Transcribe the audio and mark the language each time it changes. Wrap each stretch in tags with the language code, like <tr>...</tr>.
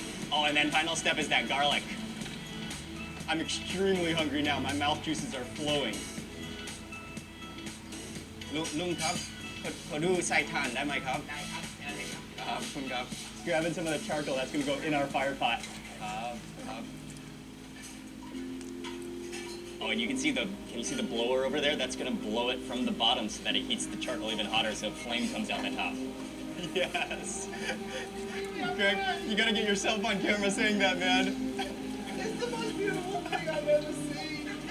<en>Oh, and then final step is that garlic. I'm extremely hungry now. My mouth juices are flowing.</en> <th>Lungครับขอดูใส่ถ่านได้ไหมครับได้ครับขอบคุณครับ</th> <en>Grabbing some of the charcoal that's going to go in our fire pot. Oh, and can you see the blower over there? That's going to blow it from the bottom so that it heats the charcoal even hotter so flame comes out the top. Yes. Greg, you got to get yourself on camera saying that, man. It's the most beautiful thing I've ever seen.</en>